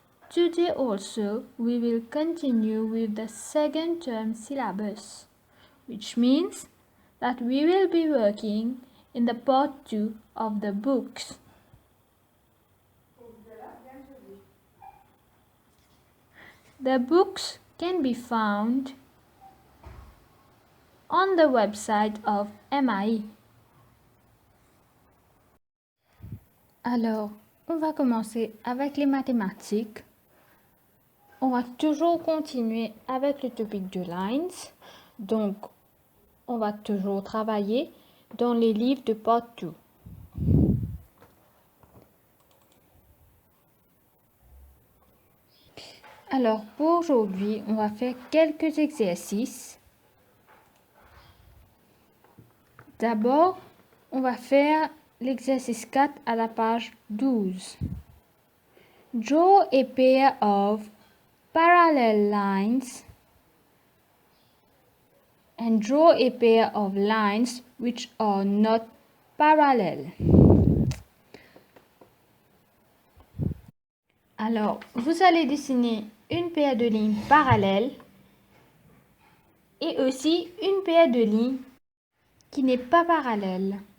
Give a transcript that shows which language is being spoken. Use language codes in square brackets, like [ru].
[en] Today also we will continue with the second term syllabus, which means that we will be working in the part 2 of the books. The books can be found on the website of MAI. [fr] Alors, on va commencer avec les mathématiques. On va toujours continuer avec le topic de lines. Donc, on va toujours travailler dans les livres de part 2. Alors, pour aujourd'hui, on va faire quelques exercices. D'abord, on va faire l'exercice 4 à la page 12. [en] Draw a pair of parallel lines and draw a pair of lines which are not parallel. [fr] Alors, vous allez dessiner une paire de lignes parallèles et aussi une paire de lignes qui n'est pas parallèle.